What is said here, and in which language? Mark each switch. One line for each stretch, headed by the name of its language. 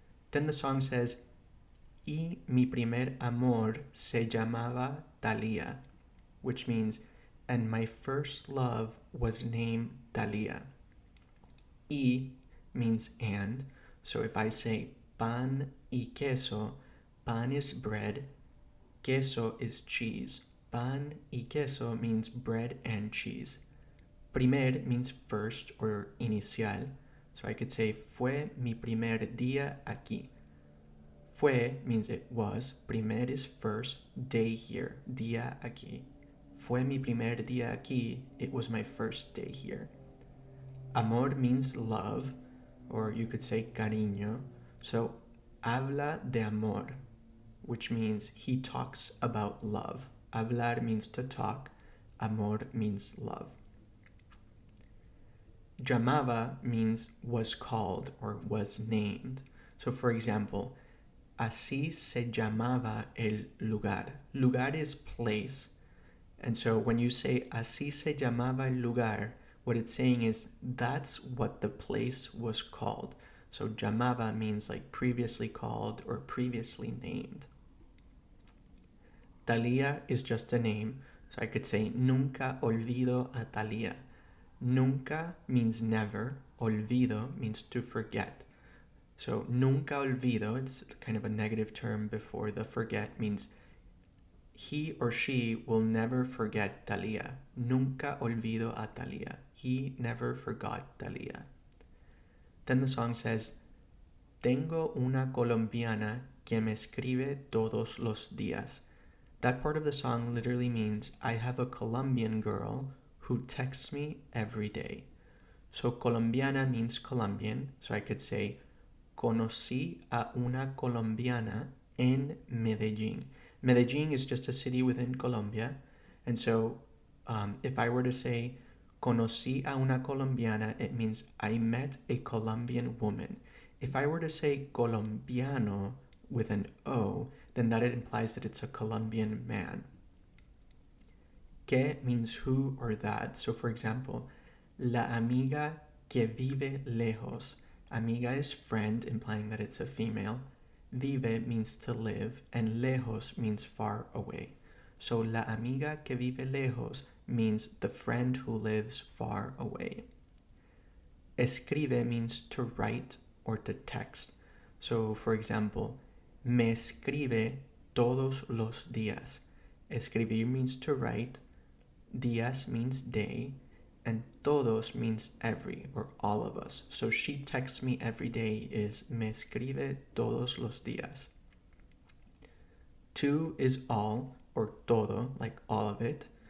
English: Then the song says,
Spanish: y mi primer amor se llamaba Thalía,
English: which means, and my first love was named Thalía. Y means and, so if I say
Spanish: pan y queso,
English: pan is bread, queso is cheese.
Spanish: Pan y queso
English: means bread and cheese. Primer means first or inicial, so I could say
Spanish: fue mi primer día aquí.
English: Fue means it was, primer is first, day here,
Spanish: día aquí. Fue mi primer día aquí,
English: it was my first day here. Amor means love, or you could say cariño. So,
Spanish: habla de amor,
English: which means he talks about love. Hablar means to talk, amor means love. Llamaba means was called or was named. So, for example,
Spanish: así se llamaba el lugar.
English: Lugar is place. And so when you say
Spanish: así se llamaba el lugar,
English: what it's saying is that's what the place was called. So llamaba means like previously called or previously named. Thalía is just a name. So I could say
Spanish: nunca olvido a Thalía.
English: Nunca means never. Olvido means to forget. So
Spanish: nunca olvido,
English: it's kind of a negative term before the forget, means he or she will never forget Thalía.
Spanish: Nunca olvido a Thalía.
English: He never forgot Thalía. Then the song says,
Spanish: tengo una colombiana que me escribe todos los días.
English: That part of the song literally means I have a Colombian girl who texts me every day. So colombiana means Colombian, so I could say
Spanish: conocí a una colombiana en Medellín.
English: Medellín is just a city within Colombia, and so if I were to say
Spanish: conocí a una colombiana,
English: it means I met a Colombian woman. If I were to say colombiano with an O, then that implies that it's a Colombian man. Que means who or that. So for example,
Spanish: la amiga que vive lejos.
English: Amiga is friend, implying that it's a female. Vive means to live, and lejos means far away. So
Spanish: la amiga que vive lejos
English: means the friend who lives far away. Escribe means to write or to text. So for example,
Spanish: me escribe todos los días.
English: Escribir means to write, días means day, and todos means every or all of us. So she texts me every day is
Spanish: me escribe todos los días.
English: To is all or todo, like all of it.